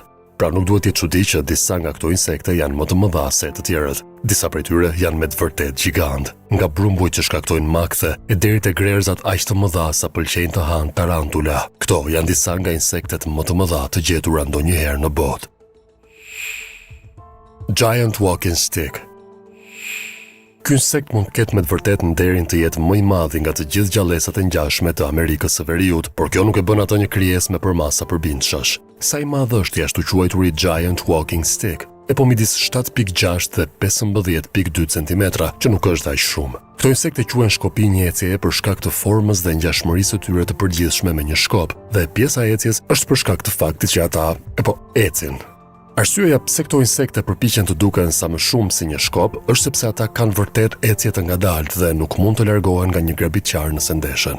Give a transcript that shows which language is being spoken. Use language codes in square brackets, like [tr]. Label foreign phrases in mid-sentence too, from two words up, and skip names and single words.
[sq] Pra nuk duhet të çudi që disa nga këto insekte janë më të mëdha se të tjerët. Disa prej tyre janë me të vërtet gjigant, nga brumbujt që shkaktojnë makthe e deri te grerzat aq të mëdha sa pëlqejnë të hanë tarantula. Këto janë disa nga insektet më të mëdha të gjetura ndonjëherë në botë. [en] Giant walking stick. [sq] Ky insekt mund të ketë me të vërtetë nderin të jetë më i madhi nga të gjithë gjallësat e ngjashme të Amerikës së Veriut, por kjo nuk e bën atë një krijesë me përmasa përbindshësh. Sa i madh është i ashtu quajturi [en] giant walking stick? [sq] E po midis 7.6 dhe 15.2 cm, që nuk është aq shumë. Këto insekte quhen shkopi njecjeje për shkak të formës dhe ngjashmërisë së tyre të përgjithshme me një shkop, dhe pjesa e ecjes është për shkak të faktit që ata ecin. Arsyeja pse këto insekte përpiqen të duken sa më shumë si një shkop është sepse ata kanë vërtet ecje të ngadaltë dhe nuk mund të largohen nga një grabitqar nëse ndeshen.